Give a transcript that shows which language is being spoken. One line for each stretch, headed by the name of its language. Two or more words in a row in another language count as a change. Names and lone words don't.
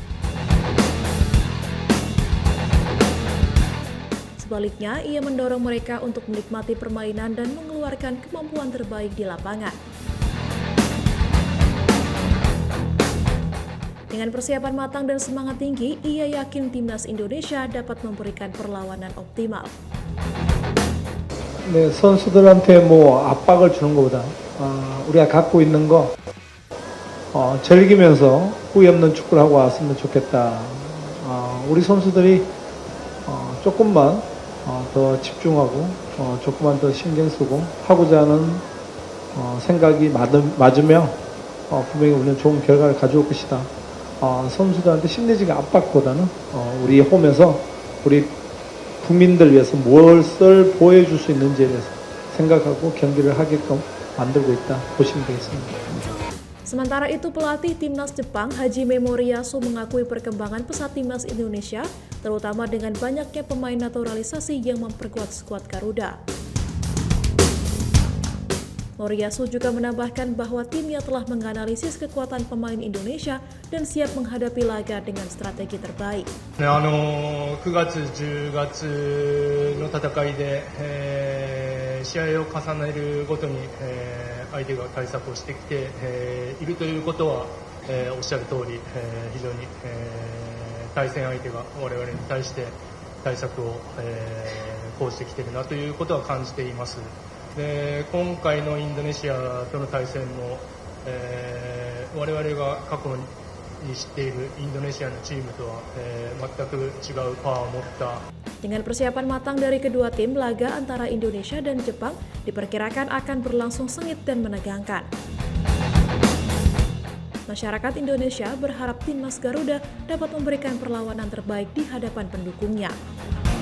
Indonesian: Sebaliknya, ia mendorong mereka untuk menikmati permainan dan mengeluarkan kemampuan terbaik di lapangan. Dengan persiapan matang dan semangat tinggi, ia yakin Timnas Indonesia dapat memberikan perlawanan optimal.
Korean: 네, 선수들한테 압박을 주는 것보다 우리가 갖고 있는 거 즐기면서 후회 없는 축구를 하고 왔으면 좋겠다. 우리 선수들이 조금만 더 집중하고 조금만 더 신경 쓰고 하고자 하는 생각이 맞으면 분명히 우리는 좋은 결과를 가져올 것이다. 선수들한테 심리적인 압박보다는 우리 홈에서 우리 국민들 위해서 무엇을 보여줄 수 있는지에 대해서 생각하고 경기를 하게끔 만들고 있다 보시면 되겠습니다.
Indonesian: Sementara itu, pelatih Timnas Jepang, Hajime Moriyasu, mengakui perkembangan pesat Timnas Indonesia, terutama dengan banyaknya pemain naturalisasi yang memperkuat skuad Garuda. Moriyasu juga menambahkan bahwa timnya telah menganalisis kekuatan pemain Indonesia dan siap menghadapi laga dengan strategi terbaik.
Japanese: 9 月、10月の戦いで、試合を重ねるごとに、相手が対策をしてきて、いるということは、おっしゃる通り、非常に、対戦相手が我々に対して対策を、講じてきているなということは感じています。で、今回のインドネシアとの対戦も、我々が過去に知っているインドネシアのチームとは、全く違うパワーを持った。
Indonesian: Dengan persiapan matang dari kedua tim, laga antara Indonesia dan Jepang diperkirakan akan berlangsung sengit dan menegangkan. Masyarakat Indonesia berharap Timnas Garuda dapat memberikan perlawanan terbaik di hadapan pendukungnya.